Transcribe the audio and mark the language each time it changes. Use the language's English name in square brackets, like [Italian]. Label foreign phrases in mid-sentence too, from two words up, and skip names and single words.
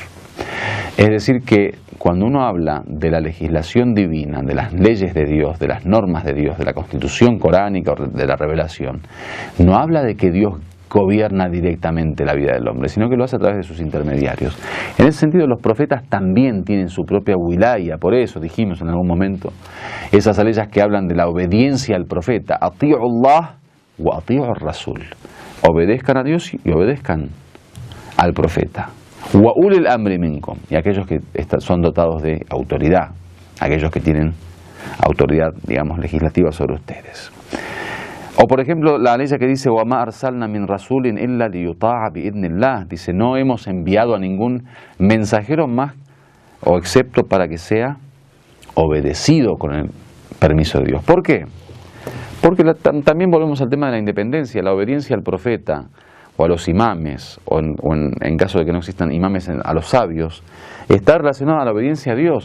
[Spanish] Es decir, que cuando uno habla de la legislación divina, de las leyes de Dios, de las normas de Dios, de la constitución coránica o de la revelación, no habla de que Dios gobierna directamente la vida del hombre, sino que lo hace a través de sus intermediarios. En ese sentido, los profetas también tienen su propia wilaya, por eso dijimos en algún momento, esas leyes que hablan de la obediencia al profeta, [Arabic] أطيعوا الله وأطيعوا الرسول, [Spanish] obedezcan a Dios y obedezcan al profeta. [Arabic] وأولي الأمر منكم, [Spanish] y aquellos que son dotados de autoridad, aquellos que tienen autoridad, legislativa sobre ustedes. O por ejemplo, la ley que dice [Arabic] وما أرسلنا من رسول إلا ليطاع بإذن الله, [Spanish] dice, no hemos enviado a ningún mensajero más o excepto para que sea obedecido con el permiso de Dios. ¿Por qué? Porque también volvemos al tema de la independencia, la obediencia al profeta o a los imames, o en caso de que no existan imames, a los sabios, está relacionado a la obediencia a Dios.